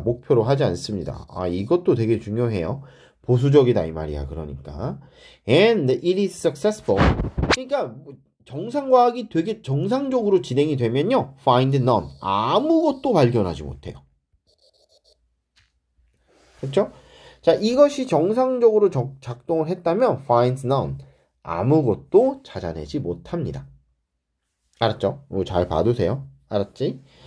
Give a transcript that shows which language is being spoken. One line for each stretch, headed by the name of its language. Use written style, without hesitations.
Korean: 목표로 하지 않습니다. 아, 이것도 되게 중요해요. 보수적이다 이 말이야. 그러니까
English: and it is successful.
Korean: 그러니까 정상과학이 되게 정상적으로 진행이 되면요,
English: find none.
Korean: 아무것도 발견하지 못해요. 그렇죠? 자, 이것이 정상적으로 작동을 했다면
English: finds none.
Korean: 아무것도 찾아내지 못합니다. 알았죠? 잘 봐두세요. 알았지?